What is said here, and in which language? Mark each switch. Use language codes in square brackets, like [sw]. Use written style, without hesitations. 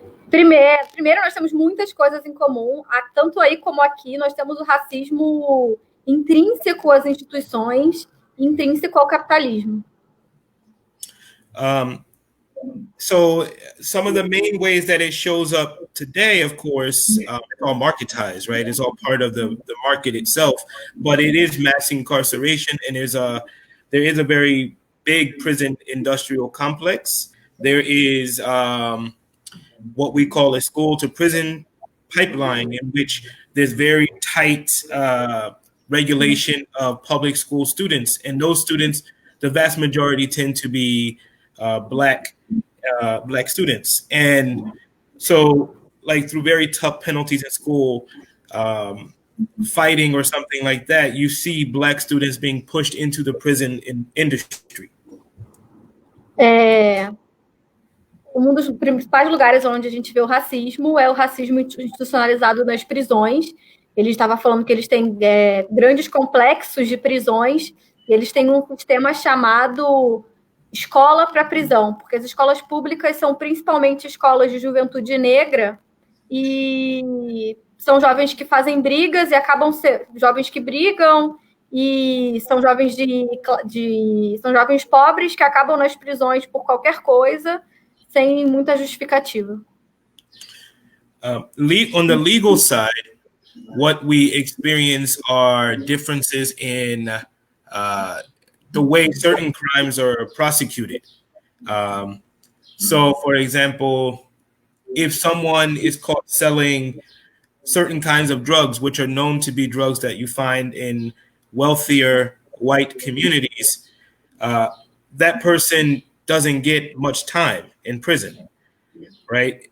[pt] Primeiro, nós temos muitas coisas em comum, tanto aí como aqui, nós temos o racismo intrínseco às instituições, intrínseco ao capitalismo. [en] So some of the main ways that it shows up today, of course, it's all marketized, right? It's all part of the market itself, but it is mass incarceration, and there is a very big prison industrial complex. There is what we call a school to prison pipeline, in which there's very tight regulation of public school students, and those students, the vast majority tend to be Black students. And so, like, through very tough penalties in school, fighting or something like that, you see Black students being pushed into the prison industry. [pt] Um dos principais lugares onde a gente vê o racismo é o racismo institucionalizado nas prisões. Ele estava falando que eles têm grandes complexos de prisões e eles têm um sistema chamado escola para prisão, porque as escolas públicas são principalmente escolas de juventude negra e são jovens que fazem brigas e acabam sendo jovens que brigam e são jovens são jovens pobres que acabam nas prisões por qualquer coisa, sem muita justificativa. [en] On the legal side, what we experience are differences in the way certain crimes are prosecuted. So, for example, if someone is caught selling certain kinds of drugs, which are known to be drugs that you find in wealthier white communities, that person doesn't get much time in prison, right?